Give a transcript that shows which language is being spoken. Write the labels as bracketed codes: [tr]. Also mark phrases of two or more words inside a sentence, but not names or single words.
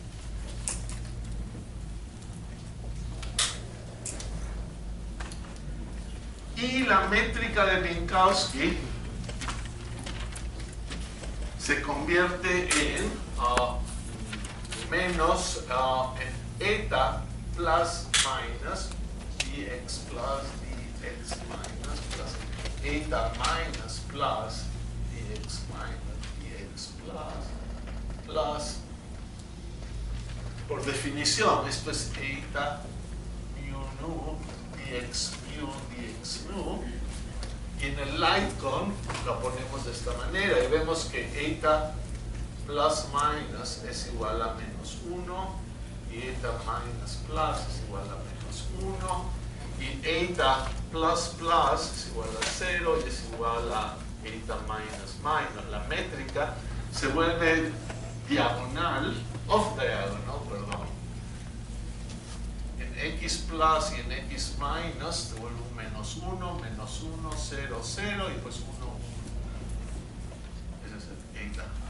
[es] Y la métrica de Minkowski se convierte en menos [en] eta plus minus dx plus [es] dx minus plus eta minus plus dx minus dx plus por definición esto es eta mu nu dx mu dx nu. Y en el Lightcon lo ponemos de esta manera y vemos que [en] eta plus minus [es] es igual a menos 1 y [en] eta minus plus [es] es igual a menos 1 y [en] eta plus plus [es] es igual a 0 y es igual a [en] eta minus minus. [es] La métrica se vuelve diagonal, [en] off diagonal, [es] perdón. En [en] x plus [es] y en [en] x minus [es] se vuelve un menos 1, 0, 0 y pues 1, 1. Ese es el eta.